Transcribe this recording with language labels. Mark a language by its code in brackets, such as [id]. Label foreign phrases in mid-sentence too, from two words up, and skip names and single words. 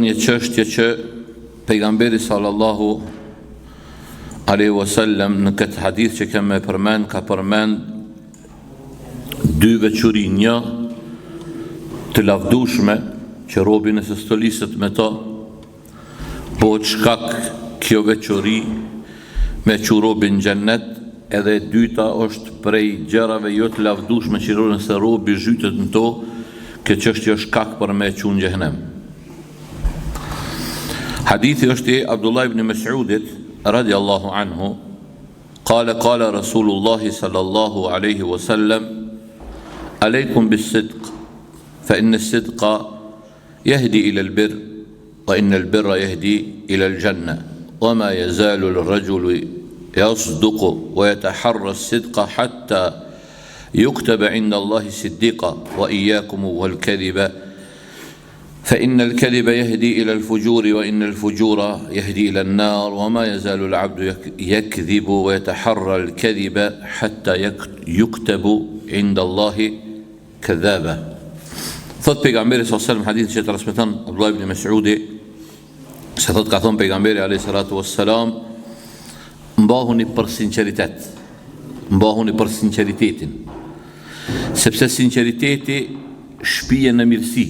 [sq] një çështje që pejgamberi [ar] صلى الله عليه وسلم [sq] në këtë hadith që kemë përmend ka përmend dy veçori, një të lavdushme që robi nëse stoliset me to bëhet shkak kjo veçori me që robin xhennet, edhe e dyta është prej gjërave jo të lavdushme që nëse robi zhytet në to, kjo çështje është shkak për me çun xhenem. Hadithi është i Abdullah ibn Mas'udit [ar] رضي الله عنه قال رسول الله صلى الله عليه وسلم عليكم بالصدق فإن الصدق يهدي إلى البر وإن البر يهدي إلى الجنة وما يزال الرجل يصدق ويتحرى الصدق حتى يكتب عند الله صديقا وإياكم والكذب فإن الكذب يهدي إلى الفجور وإن الفجور يهدي إلى النار وما يزال العبد يكذب ويتحرى الكذب حتى يكتب عند الله كذابا. [sq] Thot pejgamberi [ar] صلى الله عليه وسلم, [sq] hadith që transmeton Abdullah ibn Mas'udi, se thot ka thënë pejgamberi [ar] عليه الصلاة والسلام, [sq] mbahuni për sinqeritet, mbahuni për sinqeritetin, sepse sinqeriteti shpijen në mirësi.